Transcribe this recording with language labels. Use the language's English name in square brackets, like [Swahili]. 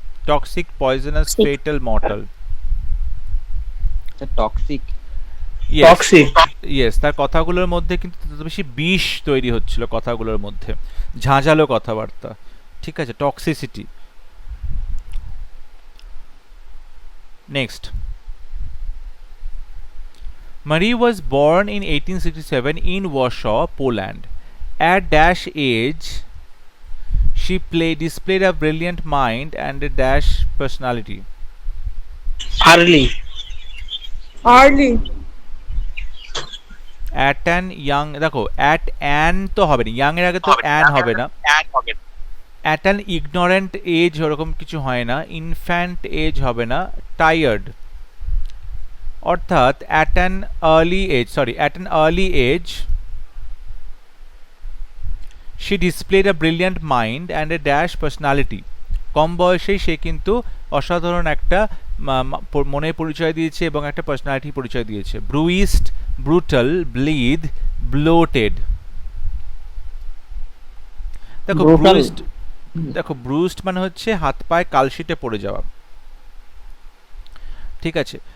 [English] Toxic, poisonous, Sick. fatal, mortal. The toxic. Toxic. [Bangla] Yes, তার কথাগুলোর মধ্যে কিন্তু তত বেশি বিষ তৈরি হচ্ছিল কথাগুলোর মধ্যে, ঝাঁঝালো কথাবার্তা, ঠিক আছে, toxicity. [English] Next, Marie was born in 1867 in Warsaw, Poland. At dash age, she displayed a brilliant mind and a dash personality. Early. Early. At an young, [Bangla] দেখো at an তো হবে না, young এর আগে তো an হবে না। [English] At an ignorant age [Bangla] ওরকম কিছু হয় না, [English] infant age হবে না, tired, অর্থাৎ at an early age she displayed a brilliant mind and a dash personality. [Bangla] কম বয়সেই সে কিন্তু অসাধারণ একটা মনের পরিচয় দিয়েছে এবং একটা পার্সোনালিটি পরিচয় দিয়েছে। [English] Bruised, brutal, bleed, bloated. [Bangla] দেখো ব্রুইস্ট, দেখো ব্রুইস্ট মানে হচ্ছে হাত পায়ে কালশিটে পড়ে যাওয়া, ঠিক আছে।